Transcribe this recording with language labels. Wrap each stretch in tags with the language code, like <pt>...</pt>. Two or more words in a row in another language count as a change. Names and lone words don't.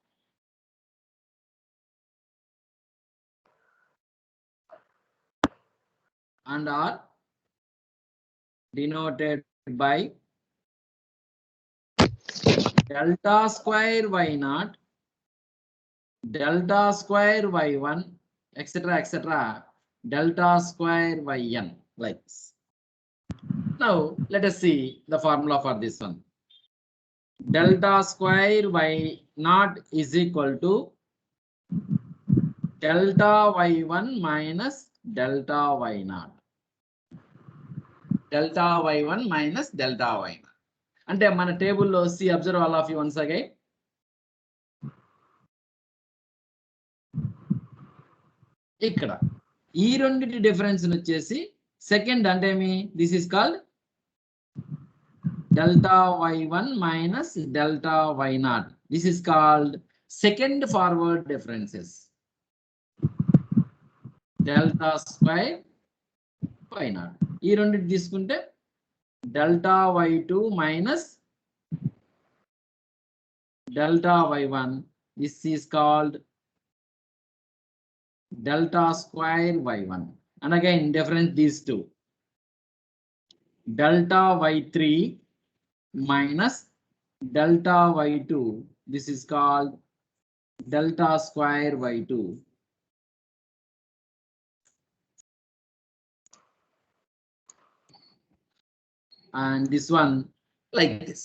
<en>delta square y0, delta square y1, etc., etc., delta square yn, like this. Now let us see the formula for this one. Delta square y naught is equal to delta y1 minus delta y naught. Delta y1 minus delta y naught.</en> <te>అంటే మన టేబుల్లో</te> <en>see observe all of you once again.</en> <te>ఇక్కడ ఈ రెండింటి డిఫరెన్స్ వచ్చేసి సెకండ్ అంటే ఏమి,</te> <en>this is called delta y1 minus delta y naught. This is called second forward differences. Delta square y naught.</en> <te>ఈ రెండింటి తీసుకుంటే</te> <en>delta y2 minus delta y1. This is called delta square y1. And again difference these two. Delta y3 minus delta y2. This is called delta square y2. And this one like this.</en>